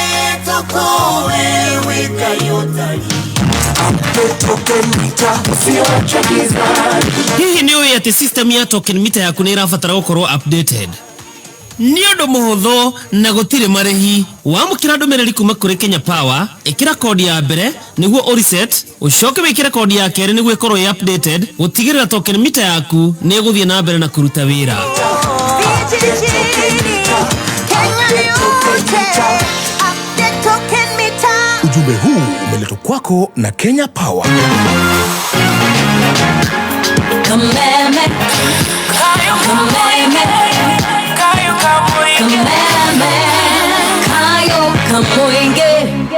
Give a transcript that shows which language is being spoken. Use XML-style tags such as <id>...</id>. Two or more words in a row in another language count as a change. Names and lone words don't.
<ki>hihi ni uĩ atĩ system ya</ki> <en>token meter</en> <ki>yaku nĩ ĩrabatara gũkorwo updated nĩ ũndũ mũhũthũ na gũtirĩ marĩhi wamũkĩra ndũmĩrĩri kuma kũrĩ Kenya Power ĩkĩra kodi ya mbere nĩguo ũreset ũcoke wĩkĩre kodi ya kerĩ nĩguo ĩkorwo ĩ updated gũtigĩrĩra token meter yaku nĩ ĩgũthiĩ na mbere na kũruta wĩra</ki> <sw>Ujumbe huu umeletwa kwako na Kenya Power.</sw> <ki>Kameme kayo kameme kayo kamwenge kayo kamwenge</ki>